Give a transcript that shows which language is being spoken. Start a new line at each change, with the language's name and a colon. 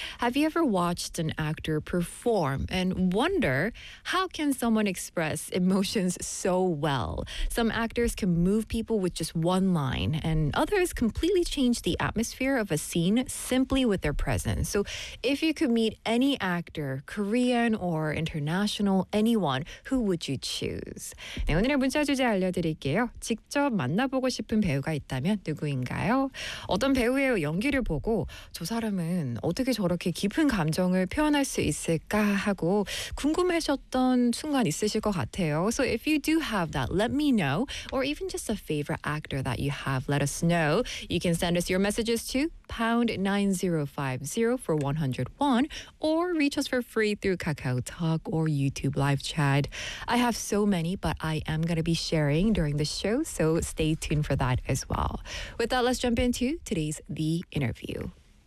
English: Have you ever watched an actor perform and wonder, how can someone express emotions so well? Some actors can move people with just one line, and others completely change the atmosphere of a scene simply with their presence. So if you could meet any actor, Korean or international, anyone, who would you choose?
Korean: 네, 오늘의 문자 주제 알려드릴게요. 직접 만나보고 싶은 배우가 있다면 누구인가요? 어떤 배우의 연기를 보고 저 사람은 어떻게 저렇게 깊은 감정을 표현할 수 있을까 하고 궁금해셨던 순간 있으실 것 같아요.
English: So if you do have that, let me know. Or even just a favorite actor that you have, let us know. You can send us your messages to #9050 for 101 or reach us for free through KakaoTalk or YouTube live chat. I have so many, but I am going to be sharing during the show, so stay tuned for that as well. With that, let's jump into today's The Interview.